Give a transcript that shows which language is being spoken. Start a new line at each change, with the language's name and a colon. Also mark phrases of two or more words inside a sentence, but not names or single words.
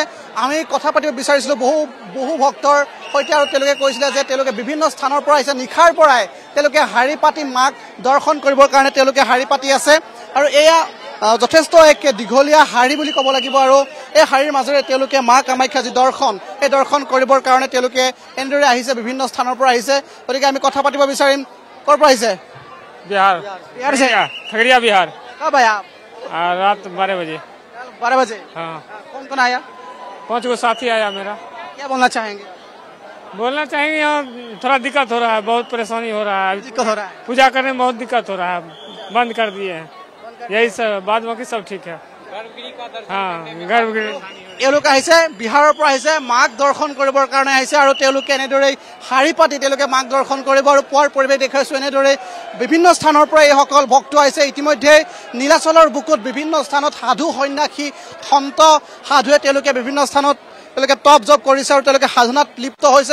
Assamese: আমি কথা পাতিব বিচাৰিছিলোঁ বহু ভক্তৰ সৈতে আৰু তেওঁলোকে কৈছিলে যে তেওঁলোকে বিভিন্ন স্থানৰ পৰা আহিছে, নিশাৰ পৰাই তেওঁলোকে শাৰী পাতি মাক দৰ্শন কৰিবৰ কাৰণে তেওঁলোকে শাৰী পাতি আছে আৰু এয়া যথেষ্ট এক দীঘলীয়া শাৰী বুলি ক'ব লাগিব আৰু এই শাৰীৰ মাজেৰে তেওঁলোকে মা কামাখ্যা যি দৰ্শন এই দৰ্শন কৰিবৰ কাৰণে তেওঁলোকে এনেদৰে আহিছে, বিভিন্ন স্থানৰ পৰা আহিছে। গতিকে আমি কথা পাতিব বিচাৰিম। ক'ৰ পৰা আহিছে?
Hindi: बिहार बिहार से? खगड़िया बिहार। कब आया आप? रात 12 बजे। 12 बजे? हाँ। कौन कौन आया? 5 गो साथी आया मेरा। क्या बोलना चाहेंगे? बोलना चाहेंगे यहाँ थोड़ा दिक्कत हो रहा है, बहुत परेशानी हो रहा है, दिक्कत हो रहा है? पूजा करने में बहुत दिक्कत हो रहा है, बंद कर दिए हैं। यही सब, बाद बाकी सब ठीक है। हाँ, गर्भगृह
Assamese: এওঁলোক আহিছে বিহাৰৰ পৰা আহিছে, মাক দৰ্শন কৰিবৰ কাৰণে আহিছে আৰু তেওঁলোকে এনেদৰে শাৰী পাতি তেওঁলোকে মাক দৰ্শন কৰিব আৰু পুৱাৰ পৰিৱেশ দেখুৱাইছো। এনেদৰে বিভিন্ন স্থানৰ পৰা এইসকল ভক্ত আহিছে। ইতিমধ্যে নীলাচলৰ বুকুত বিভিন্ন স্থানত সাধু সন্যাসী সন্ত সাধুৱে তেওঁলোকে বিভিন্ন স্থানত তেওঁলোকে তপ জপ কৰিছে আৰু তেওঁলোকে সাধনাত লিপ্ত হৈছে।